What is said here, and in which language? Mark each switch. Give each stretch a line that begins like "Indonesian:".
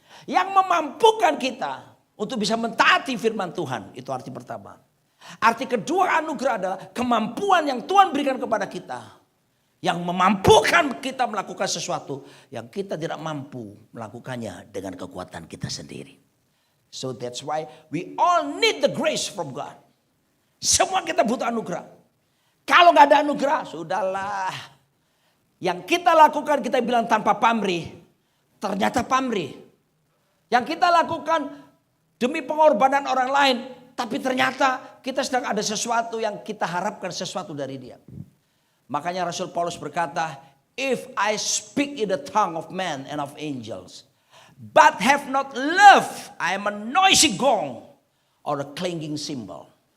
Indonesian: Yang memampukan kita untuk bisa mentaati firman Tuhan. Itu arti pertama. Arti kedua anugerah adalah kemampuan yang Tuhan berikan kepada kita. Yang memampukan kita melakukan sesuatu yang kita tidak mampu melakukannya dengan kekuatan kita sendiri.
English: So that's why we all need the grace from God.
Indonesian: Semua kita butuh anugerah. Kalau gak ada anugerah, sudahlah. Yang kita lakukan kita bilang tanpa pamrih, ternyata pamrih. Yang kita lakukan demi pengorbanan orang lain, tapi ternyata kita sedang ada sesuatu yang kita harapkan sesuatu dari dia. Makanya Rasul Paulus berkata,
English: if I speak in the tongue of man and of angels, but have not love, I am a noisy gong or a clanging cymbal.